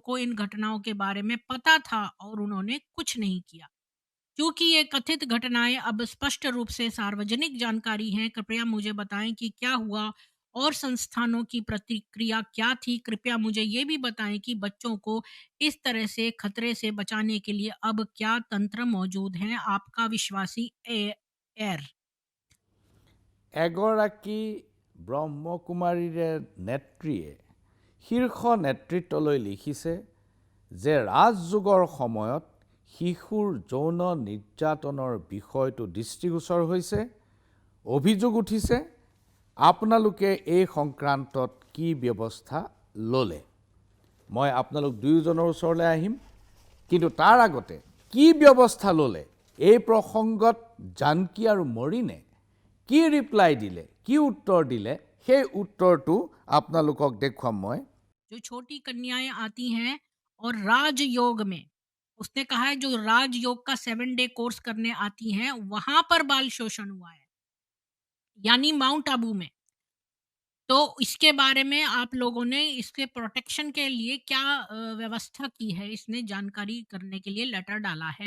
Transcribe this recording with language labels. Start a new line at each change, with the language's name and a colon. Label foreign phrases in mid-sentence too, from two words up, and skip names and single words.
Hindi: को इन घटनाओं के बारे में पता था और उन्होंने कुछ नहीं किया क्योंकि ये कथित घटनाएं अब स्पष्ट रूप से सार्वजनिक जानकारी हैं कृपया मुझे बताएं कि क्या हुआ और संस्थानों की प्रतिक्रिया क्या थी कृपया मुझे ये भी बताएं कि बच्चों को इस तरह से खतरे से बचाने के लिए अब क्या तंत्र मौजूद हैं आपका विश्वासी एयर
Assamese: এগৰাকী ব্ৰহ্মকুমাৰীৰে নেত্ৰীয়ে শীৰ্ষ নেতৃত্বলৈ লিখিছে যে ৰাজযোগৰ সময়ত শিশুৰ যৌন নিৰ্যাতনৰ বিষয়টো দৃষ্টিগোচৰ হৈছে অভিযোগ উঠিছে আপোনালোকে এই সংক্ৰান্তত কি ব্যৱস্থা ল'লে মই আপোনালোক দুয়োজনৰ ওচৰলৈ আহিম কিন্তু তাৰ আগতে কি ব্যৱস্থা ল'লে এই প্ৰসংগত জানকী আৰু মৰিনে কি ৰিপ্লাই দিলে কি উত্তৰ দিলে সেই উত্তৰটো আপোনালোকক দেখুৱাম মই।
Hindi: जो छोटी कन्याएं आती हैं और राजयोग में, उसने कहा है जो राजयोग का 7
English: day course
Hindi: करने आती हैं वहां पर बाल शोषण हुआ है, यानी माउंट आबू में। तो इसके बारे में आप लोगों ने इसके प्रोटेक्शन के लिए क्या व्यवस्था की है, इसने जानकारी करने के लिए लेटर डाला है।